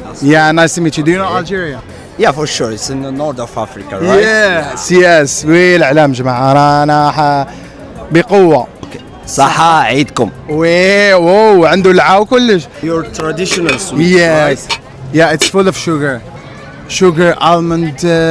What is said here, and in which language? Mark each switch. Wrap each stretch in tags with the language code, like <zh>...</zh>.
<en>Yeah, nice to meet you. Do you know Algeria? Yeah, for sure. It's in the north of Africa, right? Yes.</en> <ar>والإعلام جماعة رانا بقوة. صحة عيدكم. واو عنده العاو كلش.</ar> <en>Your traditional sweet, Yes. right? Yeah, it's full of sugar, almond.</en>